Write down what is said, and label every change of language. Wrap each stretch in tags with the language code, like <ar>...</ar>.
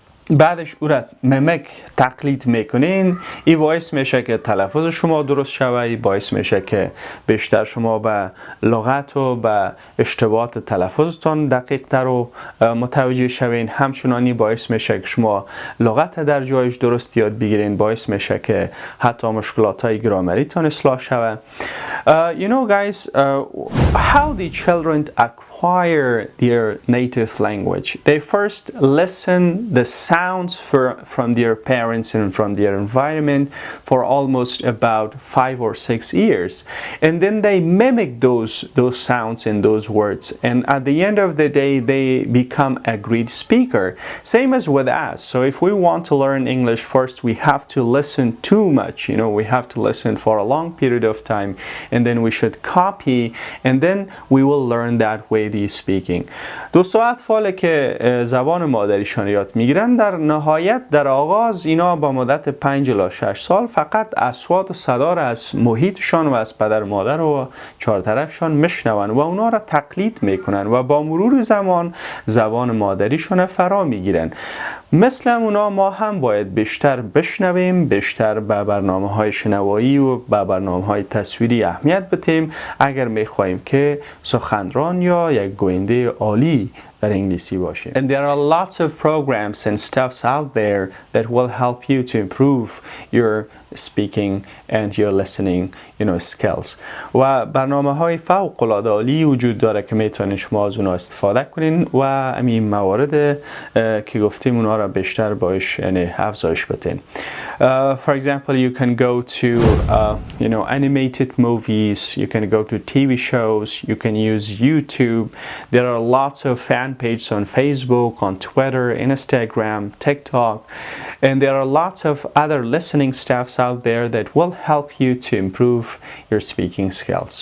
<fa>بعدش او را ممک تقلید میکنین، این باعث میشه که تلفظ شما درست شوه، باعث میشه که بیشتر شما به لغت و به اشتباهات تلفظتان دقیق تر و متوجه شوین. همچنانی باعث میشه که شما لغت در جایش درست یاد بگیرین، باعث میشه که حتی مشکلات های گرامری تان اصلاح شوه.</fa> <en>You know guys, how the children acquire their native language? They first listen the sounds from their parents and from their environment for almost about 5 or 6 years, and then they mimic those sounds and those words, and at the end of the day they become a great speaker. Same as with us. So if we want to learn English, first we have to listen too much, we have to listen for a long period of time, and then we should copy, and then we will learn that way the speaking.</en> <fa>دوستا اطفال که زبان مادریشان یاد میگیرن، در نهایت در آغاز اینا با مدت 5 الی 6 سال فقط اصوات و صدا را از محیطشان و از پدر مادر و چهارطرفشان میشنون و اونا را تقلید میکنن و با مرور زبان مادریشان فرا میگیرن. مثل اونا ما هم باید بیشتر بشنویم، بیشتر به برنامه‌های شنوایی و به برنامه‌های تصویری اهمیت بدیم اگر می‌خوایم که سخنران یا یک گوینده عالی در انگلیسی باشیم.</fa> <en>And there are lots of programs and stuffs out there that will help you to improve your speaking and your listening skills.</en> <fa>و برنامه‌های فوق‌العاده عالی وجود داره که میتونید شما از اونها استفاده کنین و همین موارد که گفتیم اونها را بیشتر باش افزایش بدین.</fa> <en>For example, you can go to animated movies, you can go to TV shows, you can use YouTube. There are lots of fan pages on Facebook, on Twitter, Instagram, TikTok, and there are lots of other listening stuffs out there that will help you to improve your speaking skills.</en>